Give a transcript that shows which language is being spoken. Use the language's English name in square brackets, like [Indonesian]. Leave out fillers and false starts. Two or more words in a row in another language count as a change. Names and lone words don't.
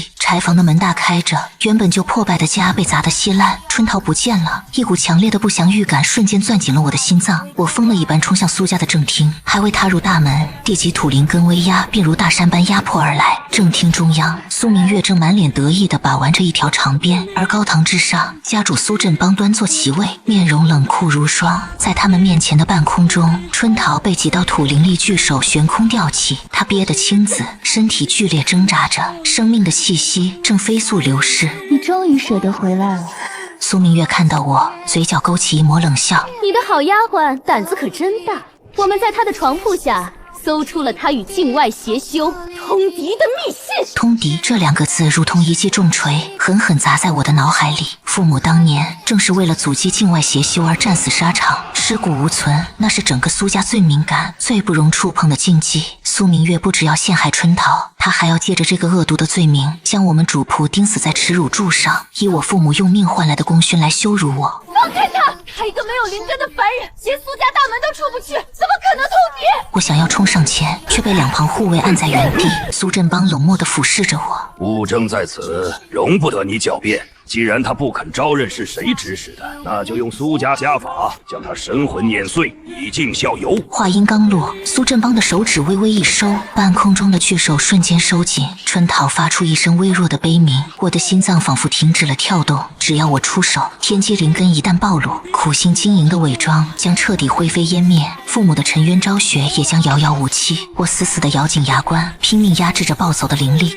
[Chinese] 柴房的門大開着，原本就破敗的家被砸得稀爛，春桃不見了。一股強烈的不祥預感瞬間攥緊了我的心臟，我瘋了一般衝向蘇家的正廳，還未踏入大門，地級土灵根威壓便如大山般压迫而來。正廳中央，蘇明月正滿臉得意地把玩着一條長鞭，而高堂之上，家主蘇振邦端坐其位，面容冷酷如霜。在他們面前的半空中，春桃被几道土灵力巨手悬空吊起，她憋得青紫，身體剧烈掙扎着，生命的气息正飛速流逝。你終於捨得回來了。蘇明月看到我，嘴角勾起一抹冷笑： 你的好丫鬟膽子可真大，我們在她的床鋪下搜出了他與境外邪修通敵的密信。通敵這兩個字如同一記重錘，狠狠砸在我的腦海裡。父母當年正是為了阻擊境外邪修而戰死沙場，屍骨無存，那是整個蘇家最敏感、最不容觸碰的禁忌。蘇明月不只要陷害春桃，他還要借着這個惡毒的罪名，將我們主僕釘死在恥辱柱上，以我父母用命換來的功勳來羞辱我。放開他！他一個沒有靈根的凡人，連蘇家大門都出不去，怎麼可能通敵？我想要衝上前，卻被兩旁護衛按在原地。蘇振邦冷漠地俯視着我： 物證在此，容不得你狡辯。既然他不肯招認是誰指使的，那就用蘇家家法将他神魂碾碎，以儆效尤。话音刚落，蘇振邦的手指微微一收，半空中的巨手瞬間收緊。春桃發出一聲微弱的悲鳴，我的心臟仿佛停止了跳動。只要我出手，天機靈根一旦暴露，苦心經營的偽裝將徹底灰飛煙滅，父母的沉冤昭雪也將遙遙無期。我死死地咬緊牙關，拼命壓制着暴走的靈力。